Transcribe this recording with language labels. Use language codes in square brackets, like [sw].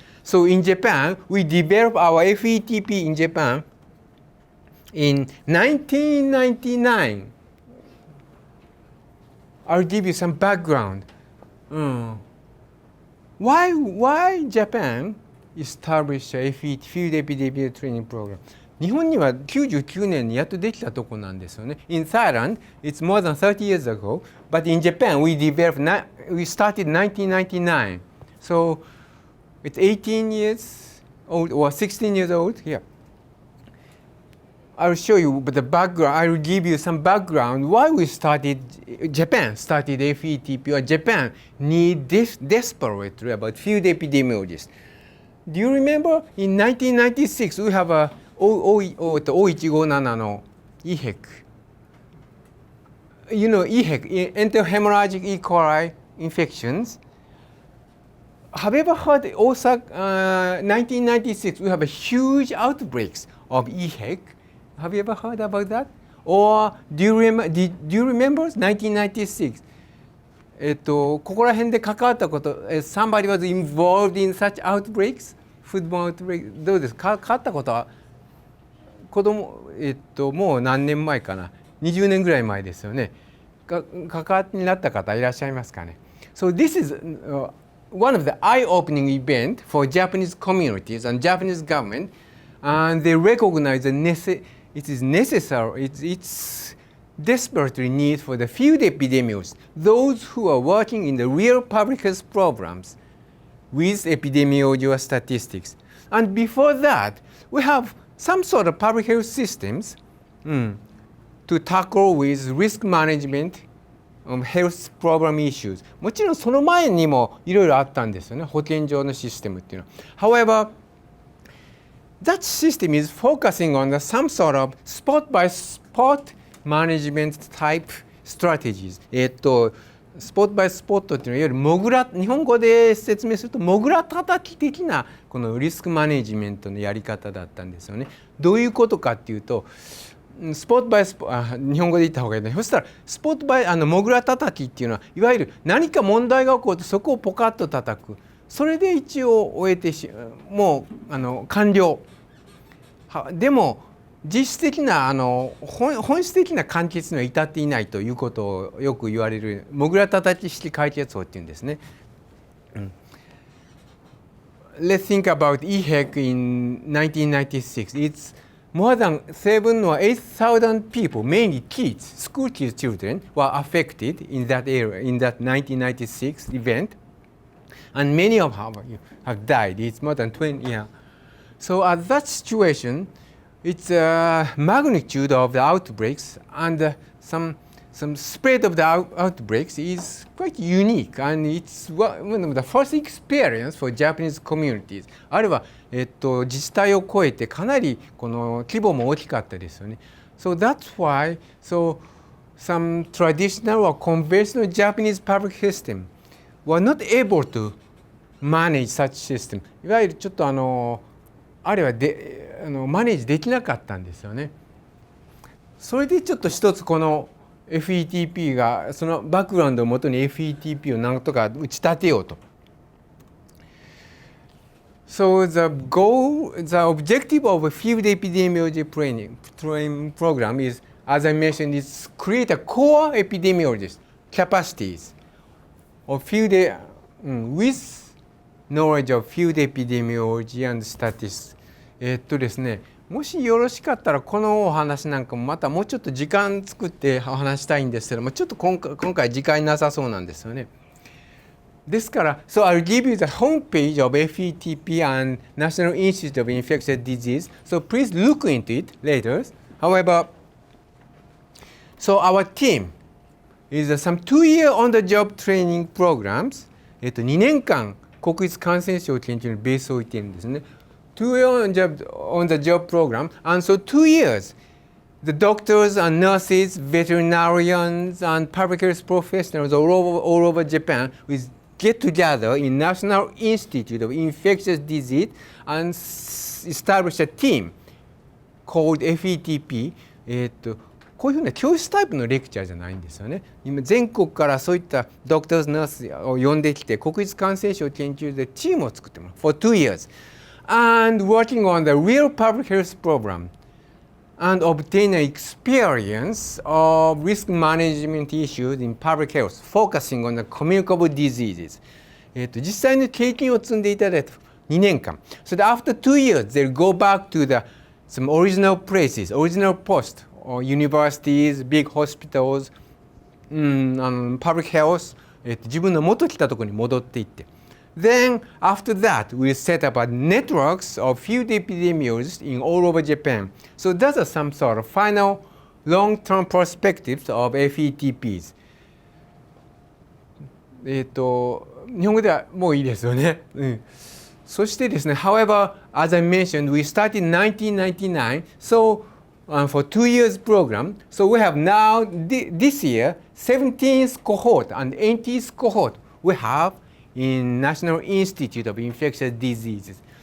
[en] So in Japan, we developed our FETP in Japan in 1999. I'll give you some background. Why Japan established a field epidemiology training program? [ja] 日本には99年にやっとできたとこなんですよね。 [en] In Thailand, it's more than 30 years ago, but in Japan, we started 1999. So it's 18 years old or 16 years old. Yeah. I'll show you the background. I'll give you some background why Japan started FETP, or Japan need this desperately about field epidemiologists. Do you remember in 1996 we have a 0157の EHEC. You know EHEC, enterohemorrhagic E. coli infections. Have you ever heard Osaka 1996 we have a huge outbreaks of EHEC? Have you ever heard about that? Or do you remember 1996? [ja] ここら辺で関わったこと、 [en] somebody was involved in such outbreaks? Foodborne outbreak? [ja] どうですか？関わったことは子供、もう何年前かな、20年ぐらい前ですよね。関わりになった方いらっしゃいますかね。 [en] So this is one of the eye-opening event for Japanese communities and Japanese government, and they recognize it is necessary, it's desperately need for the field epidemiologists, those who are working in the real public health programs with epidemiology or statistics. And before that, we have some sort of public health systems to tackle with risk management of health problem issues. [ja] もちろんその前にもいろいろあったんですよね、保健所のシステムっていうのは。 [en] However, that system is focusing on some sort of spot by spot management type strategies. [ja] スポットバイスポットっていうのは、いわゆる日本語で説明するとモグラ叩き的なこのリスクマネジメントのやり方だったんですよね。どういうことかっていうと、スポットバイスポ日本語で言った方がいいね。そしたらスポットバイモグラ叩きっていうのは、いわゆる何か問題が起こるとそこをポカッと叩く。それで一応終えてもう完了。でも実質的な本質的な完結には至っていないということをよく言われるモグラ叩き式解決法っていうんですね。 [en] Let's think about EHEC in 1996. It's more than 7 or 8,000 people, mainly kids, school kids, children, were affected in that area, in that 1996 event. And many of them have died. It's more than 20 years. So at that situation, its magnitude of the outbreaks and some spread of the outbreaks is quite unique, and it's one of the first experience for Japanese communities. [ja] あるいは、自治体を超えてかなりこの規模も大きかったですよね。 [en] So that's why some traditional or conventional Japanese public system were not able to manage such system. [ja] いわゆるちょっとあれはマネージできなかったんですよね。それでちょっと一つこの FETP がそのバックグラウンドをもとに FETP をなんとか打ち立てようと。 [en] So the objective of a field epidemiology training program is, as I mentioned, is create a core epidemiologist capacities of field with knowledge of field epidemiology and statistics. [ja] ですね、もしよろしかったらこのお話なんかもまたもうちょっと時間作ってお話したいんですけども、ちょっと今回時間なさそうなんですよね。ですから、 [en] So I'll give you the homepage of FETP and National Institute of Infectious Disease. So please look into it later. However, so our team is some 2-year on-the-job training programs. [ja] 2年間国立感染症研究にベースを置いているんですね。 [en] 2-year on-the-job program, and so 2 years, the doctors and nurses, veterinarians, and public health professionals all over Japan will get together in National Institute of Infectious Disease and establish a team called FETP。 [ja] こういうふうな教室タイプのレクチャーじゃないんですよね。今全国からそういったドクターズナースを呼んできて国立感染症研究所でチームを作ってもらう [en] for 2 years and working on the real public health program and obtain an experience of risk management issues in public health focusing on the communicable diseases。 [ja] 実際に経験を積んでいただいた2年間。 [en] それで after 2 years they'll go back to the some original places, original post or universities, big hospitals, public health、 [ja] 自分の元来たところに戻っていって。 [en] Then after that, we set up a networks of field epidemiologists in all over Japan. So those are some sort of final long-term perspectives of FETPs. [ja] 日本語ではもういいですよね。そしてですね、 [en] however, as I mentioned, we started in 1999, so for 2 years program. So we have now this year 17th cohort and 18th cohort we have in National Institute of Infectious Diseases.